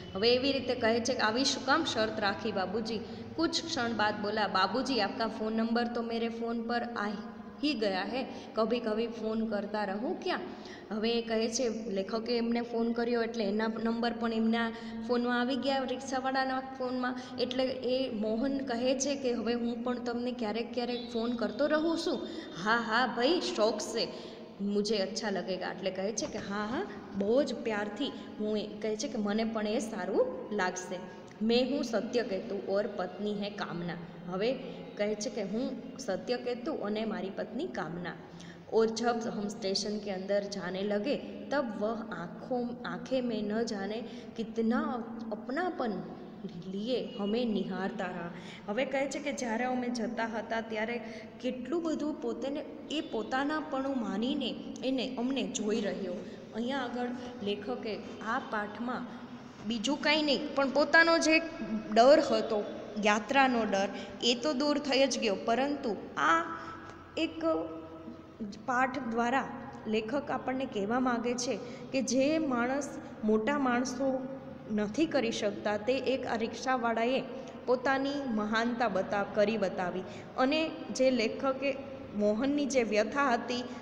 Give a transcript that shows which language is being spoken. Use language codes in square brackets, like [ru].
[gu] હવે એવી રીતે કહે છે કે આવી શું કામ શરત રાખી बाबूजी। [hi] कुछ क्षण बाद बोला बाबूजी आपका फ़ोन नंबर तो मेरे फ़ोन पर आ ही गया है, कभी कभी फ़ोन करता रहूँ क्या। [gu] હવે એ કહે છે લેખકે એમને ફોન કર્યો એટલે એના નંબર પણ એમના ફોનમાં આવી ગયા, રિક્ષાવાળાના ફોનમાં। એટલે એ મોહન કહે છે કે હવે હું પણ તમને ક્યારેક ક્યારેક ફોન કરતો રહું છું। [hi] हाँ हाँ भाई शौक से मुझे अच्छा लगेगा। [gu] એટલે કહે છે કે હા હા બહુ જ પ્યારથી હું કહે છે કે મને પણ એ સારું લાગશે। [hi] मैं हूँ सत्यकेतु और पत्नी है कामना। [gu] હવે કહે છે કે હું સત્યકેતુ અને મારી પત્ની કામના। [hi] और जब हम स्टेशन के अंदर जाने लगे तब वह आँखें में न जाने कितना अपनापन लिए हमें निहारता रहा। [gu] હવે કહે છે કે જ્યારે અમે જતા હતા ત્યારે કેટલું બધું પોતાને એ પોતાનાપણું માનીને એને અમને જોઈ રહ્યો। અહીંયા આગળ લેખકે આ પાઠમાં બીજું કાંઈ નહીં પણ પોતાનો જે ડર હતો, યાત્રાનો ડર, એ તો દૂર થઈ જ ગયો, પરંતુ આ એક પાઠ દ્વારા લેખક આપણને કહેવા માગે છે કે જે માણસ મોટા માણસો નથી કરી શકતા તે એક આ રિક્ષાવાળાએ પોતાની મહાનતા કરી બતાવી। અને જે લેખકે મોહનની જે વ્યથા હતી